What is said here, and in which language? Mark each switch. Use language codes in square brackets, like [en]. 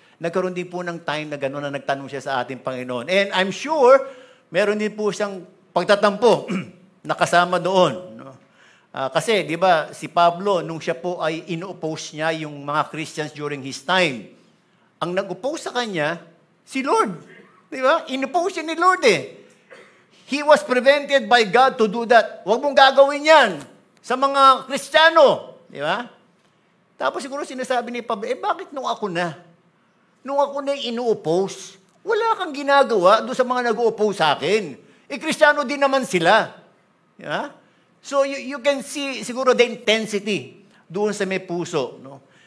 [tl] nagkaroon din po ng time na gano'n na nagtanong siya sa ating Panginoon. [en] And I'm sure, [tl] meron din po siyang pagtatampo nakasama doon. No? Kasi, di ba, si Pablo, nung siya po ay ino-oppose niya yung mga Christians during his time, ang nag-oppose sa kanya, si Lord. Di ba? In-oppose siya ni Lord eh. [en] He was prevented by God to do that. [tl] Huwag mong gagawin yan sa mga Kristiyano. Di ba? Tapos siguro sinasabi ni Pablo, bakit nung ako na? Nung ako na ino-oppose, wala kang ginagawa doon sa mga nag-oppose sa akin. Kristiyano din naman sila. Di ba? [en] So you can see [tl] siguro the intensity doon sa may puso. No?